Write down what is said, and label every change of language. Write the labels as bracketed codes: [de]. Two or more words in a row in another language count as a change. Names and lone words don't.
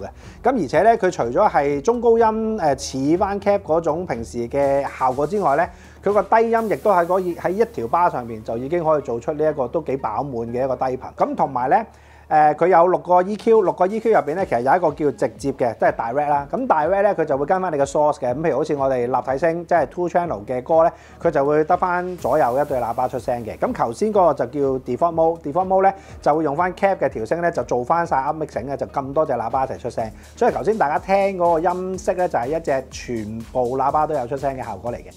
[yue] 咁而且咧，佢除咗係中高音似翻 CAF 嗰種平時嘅效果之外咧，佢個低音亦都喺一條巴上面就已經可以做出呢一個都幾飽滿嘅一個低頻。咁同埋咧。佢有6個 EQ，6個 EQ 入邊咧，其實有一個叫直接嘅，即係 direct 啦。咁 direct 咧，佢就會跟翻你嘅 source 嘅。咁譬如好似我哋立體聲，即係 [en] two channel [yue] 嘅歌咧，佢就會得翻左右一對喇叭出聲嘅。咁頭先嗰個就叫 [en] default mode， default mode [yue] 咧就會用翻 CAF 嘅調聲咧，就做翻晒 [en] up mixing [yue] 咧，就咁多隻喇叭一齊出聲。所以頭先大家聽嗰個音色咧，就係一隻全部喇叭都有出聲嘅效果嚟嘅。